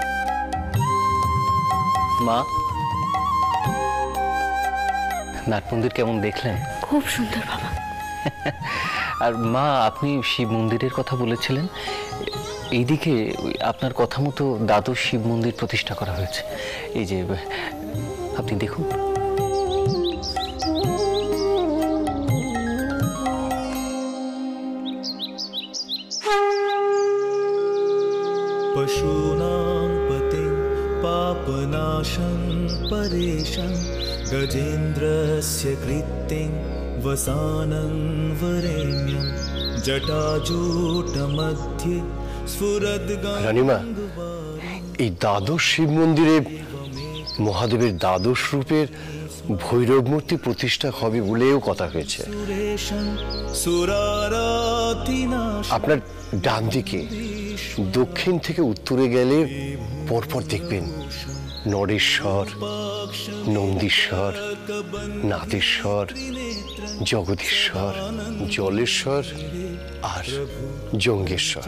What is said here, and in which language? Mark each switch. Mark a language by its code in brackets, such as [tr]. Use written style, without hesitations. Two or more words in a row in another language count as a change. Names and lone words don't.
[bn] মা, নাট মন্দির কেমন দেখলেন? খুব সুন্দর বাবা। আর মা, আপনি শিব মন্দিরের কথা বলেছিলেন, এইদিকে আপনার কথা মতো দ্বাদশ শিব মন্দির প্রতিষ্ঠা করা হয়েছে। এই যে আপনি দেখুন। [sa] पशूनां पतिं पापनाशं परेशं गजेन्द्रस्य कृत्तिं वसानं वरेण्यं जटाजूटमध्ये [bn] রানীমা, এই দ্বাদশ শিব মন্দিরে মহাদেবের দ্বাদশ রূপের ভৈরব মূর্তি প্রতিষ্ঠা হবে বলেও কথা হয়েছে। আপনার ডান দিকে দক্ষিণ থেকে উত্তরে গেলে পরপর দেখবেন নরেশ্বর, নন্দীশ্বর, নাদেশ্বর, জগদীশ্বর, জলেশ্বর আর জঙ্গেশ্বর।